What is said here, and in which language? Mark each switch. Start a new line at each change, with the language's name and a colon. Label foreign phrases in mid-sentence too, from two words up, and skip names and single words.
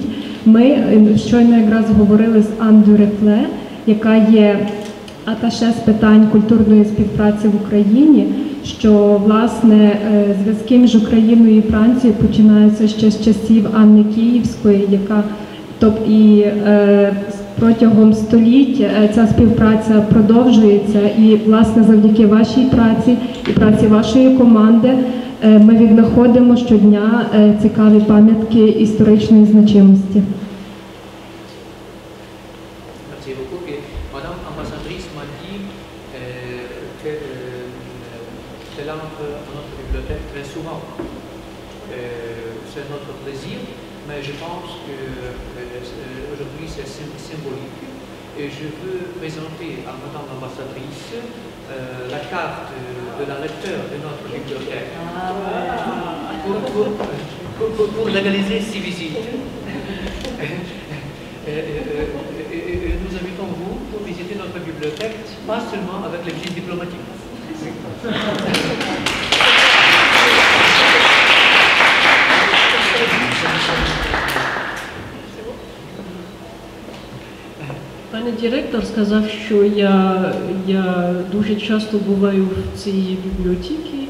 Ukrainian: Ми щойно якраз говорили з Ан Дюрефле, яка є аташе з питань культурної співпраці в Україні, що, власне, зв'язки між Україною і Францією починаються ще з часів Анни Київської, яка протягом століть ця співпраця продовжується. І, власне, завдяки вашій праці і праці вашої команди ми віднаходимо щодня цікаві пам'ятки історичної значимості.
French: Merci beaucoup. Et Madame l'ambassadrice m'a dit qu'elle entre à notre bibliothèque très souvent. C'est notre plaisir, mais je pense qu'aujourd'hui c'est symbolique. Et je veux présenter à Madame l'ambassadrice la carte de la lecteur de notre bibliothèque pour légaliser ces visites. Nous invitons vous pour visiter notre bibliothèque, pas seulement avec les visites diplomatiques.
Ukrainian: Пане директор сказав, що я дуже часто буваю в цій бібліотеці.